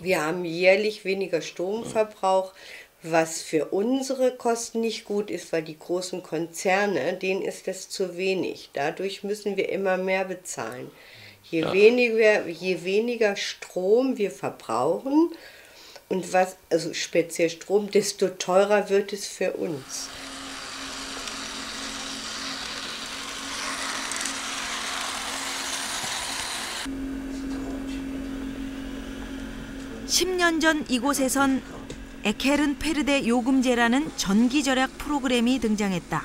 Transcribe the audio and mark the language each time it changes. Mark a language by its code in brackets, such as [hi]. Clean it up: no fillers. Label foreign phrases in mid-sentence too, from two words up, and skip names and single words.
[de] Wir haben jährlich weniger Stromverbrauch, was für unsere Kosten nicht gut ist, weil die großen Konzerne, denen ist das zu wenig. Dadurch müssen wir immer mehr bezahlen. Je weniger Strom wir verbrauchen, und also speziell Strom, desto teurer wird es für uns. [ko] 10년 전 이곳에선 에케른페르데 요금제라는 전기 절약 프로그램이 등장했다.